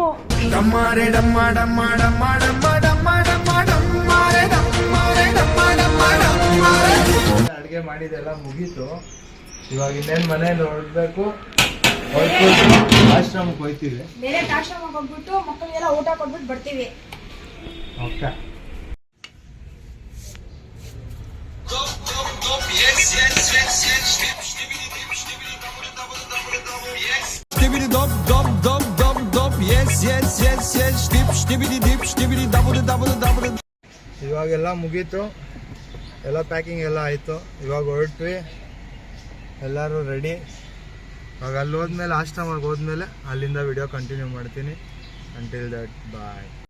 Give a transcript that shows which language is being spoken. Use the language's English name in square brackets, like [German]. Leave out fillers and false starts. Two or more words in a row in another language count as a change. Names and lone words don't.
[Kannada] ಡಮ್ಮಾರೆ ಡಮ್ಮ ಡಮ್ಮ ಡಮ್ಮ ಡಮ್ಮ ಡಮ್ಮ ಡಮ್ಮ ಡಮ್ಮಾರೆ ಡಮ್ಮಾರೆ ಡಮ್ಮ ಡಮ್ಮ ಡಮ್ಮಾರೆ. ಅಡುಗೆ ಮಾಡಿದೆಲ್ಲ ಮುಗೀತು. ಇವಾಗ ಇನ್ನೇನು ಮನೇಲಿ ಹೊರಡ್ಬೇಕು, ಆಶ್ರಮಕ್ಕೆ ಹೋಗ್ತೀವಿ. ಬೇರೆ ಆಶ್ರಮಕ್ಕೆ ಹೋಗ್ಬಿಟ್ಟು ಮಕ್ಕಳಿಗೆಲ್ಲ ಊಟ ಕೊಟ್ಬಿಟ್ಟು ಬರ್ತೀವಿ. ಓಕೆ. Stibbidi dop dop dop dop dop yes yes yes yes stip stibbidi dip stibbidi double double double. ಇವಾಗೆಲ್ಲ ಮುಗೀತು, ಎಲ್ಲ ಪ್ಯಾಕಿಂಗ್ ಎಲ್ಲ ಆಯಿತು. ಇವಾಗ ಹೊರಟ್ವಿ, ಎಲ್ಲರೂ ರೆಡಿ. ಇವಾಗ ಅಲ್ಲಿ ಹೋದ್ಮೇಲೆ ಆಶ್ರಮಕ್ಕೆ ಹೋದ್ಮೇಲೆ ಅಲ್ಲಿಂದ [English] video continue [Kannada] ಮಾಡ್ತೀನಿ. [English] until that boy.